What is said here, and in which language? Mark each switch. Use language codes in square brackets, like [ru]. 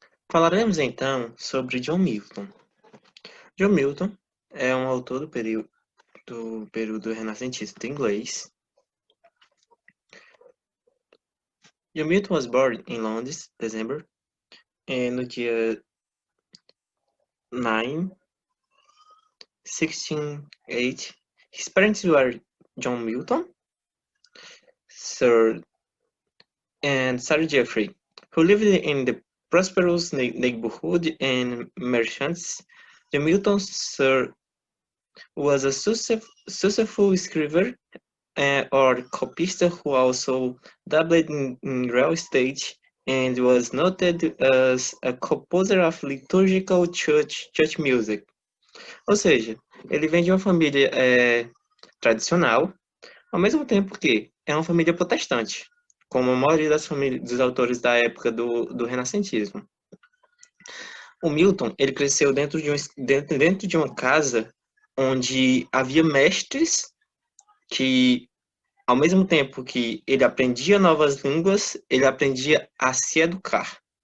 [pt] Falaremos então sobre John Milton. John Milton é um autor do período renascentista inglês. [en] John Milton was born in Londres, December, [pt] no dia [en] 9, 1608. His parents were John Milton, Sir and Sarah Jeffrey, who lived in the prosperous neighborhood and merchants. John Milton, Sir, was a successful scrivener or copyist who also dabbled in real estate and was noted as a composer of liturgical church music. [pt] Ou seja, ele vem de uma família tradicional, ao mesmo tempo que é uma família protestante, como a maioria dos autores da época do renascentismo. O Milton, ele cresceu dentro de uma casa onde havia mestres que, ao mesmo tempo que ele aprendia novas línguas, ele aprendia a se educar.